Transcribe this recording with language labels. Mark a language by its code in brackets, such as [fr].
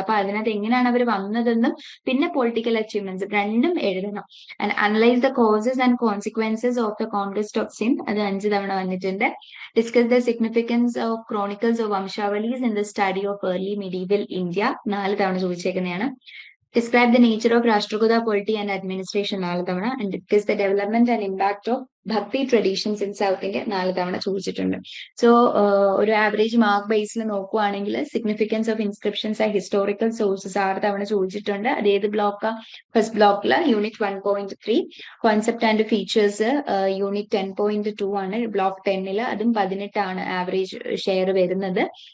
[ml] അപ്പൊ അതിനകത്ത് എങ്ങനെയാണ് അവർ വന്നതെന്നും പിന്നെ പൊളിറ്റിക്കൽ അച്ചീവ്മെന്റ്സ് രണ്ടും എഴുതണം. [en] and analyse the causes and consequences of the conquest of Sindh, [ml] അത് 5 തവണ വന്നിട്ടുണ്ട്. [en] discuss the significance of chronicles of vamshavalis in the study of early medieval India [ml] 4 തവണ ചോദിച്ചേക്കുന്നതാണ്. [en] Describe the nature of Rashtrakuta polity and administration [ml] 4 തവണ, [en] and discuss the development and impact of Bhakti traditions in South India [ml] 4 തവണ ചോദിച്ചിട്ടുണ്ട്. So ഒരു average mark ബേസിൽ നോക്കുവാണെങ്കിൽ [en] significance of inscriptions and historical sources [ml] 6 തവണ ചോദിച്ചിട്ടുണ്ട്. അത് ഏത് ബ്ലോക്കാ? First ബ്ലോക്കില് unit 1.3 concept and features unit 10.2 ആണ്. ബ്ലോക്ക് 10 അതും 18 ആണ് ആവറേജ് ഷെയർ വരുന്നത്.